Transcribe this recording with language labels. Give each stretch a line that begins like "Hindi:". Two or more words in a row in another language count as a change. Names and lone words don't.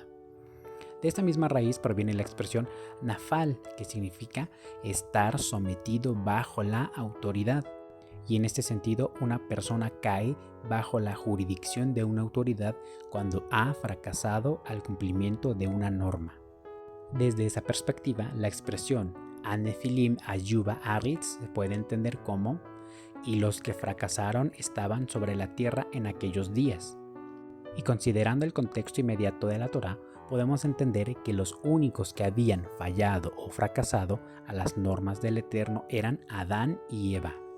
Spanish: De esta misma raíz proviene la expresión nafal, que significa estar sometido bajo la autoridad. Y en este sentido, una persona cae bajo la jurisdicción de una autoridad cuando ha fracasado al cumplimiento de una norma. Desde esa perspectiva, la expresión
Hebrew: הנפילים היו בארץ
Spanish: se puede entender como y los que fracasaron estaban sobre la tierra en aquellos días. Y considerando el contexto inmediato de la Torá, podemos entender que los únicos que habían fallado o fracasado a las normas del Eterno eran Adán y Eva.